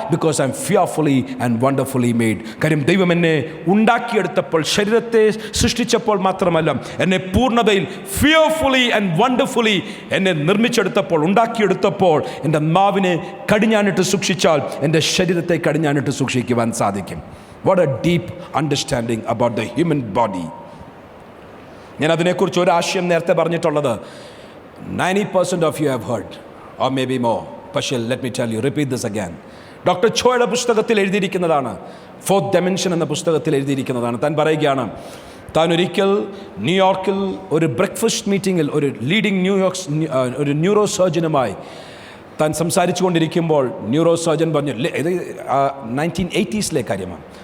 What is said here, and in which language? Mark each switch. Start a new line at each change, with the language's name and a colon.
English: Because I'm fearfully and wonderfully made.
Malayalam: കാര്യം ദൈവം എന്നെ ഉണ്ടാക്കിയെടുത്തപ്പോൾ, ശരീരത്തെ സൃഷ്ടിച്ചപ്പോൾ മാത്രമല്ല, എന്നെ പൂർണ്ണതയിൽ ഫിയർഫുള്ളി ആൻഡ് വണ്ടർഫുള്ളി എന്നെ നിർമ്മിച്ചെടുത്തപ്പോൾ, ഉണ്ടാക്കിയെടുത്തപ്പോൾ എൻ്റെ നാവിനെ കടിഞ്ഞാനിട്ട് സൂക്ഷിച്ചാൽ എൻ്റെ ശരീരത്തെ കടിഞ്ഞാനിട്ട് സൂക്ഷിക്കുവാൻ സാധിക്കും.
English: What a deep understanding about the human body.
Malayalam: ഞാൻ അതിനെക്കുറിച്ച് ഒരു ആശയം നേരത്തെ പറഞ്ഞിട്ടുള്ളത്
English: 90% of you have heard or maybe more. പക്ഷേ let me tell you, repeat this again.
Malayalam: Doctor ചോയുടെ പുസ്തകത്തിൽ എഴുതിയിരിക്കുന്നതാണ്, ഫോർത്ത് ഡയമെൻഷൻ എന്ന പുസ്തകത്തിൽ എഴുതിയിരിക്കുന്നതാണ്. താൻ പറയുകയാണ്, താൻ ഒരിക്കൽ ന്യൂയോർക്കിൽ ഒരു ബ്രേക്ക്ഫാസ്റ്റ് മീറ്റിങ്ങിൽ ഒരു ലീഡിംഗ് ഒരു ന്യൂറോ സർജനുമായി താൻ സംസാരിച്ചു കൊണ്ടിരിക്കുമ്പോൾ ന്യൂറോ സർജൻ പറഞ്ഞു, ഇത് 1980s കാര്യമാണ്.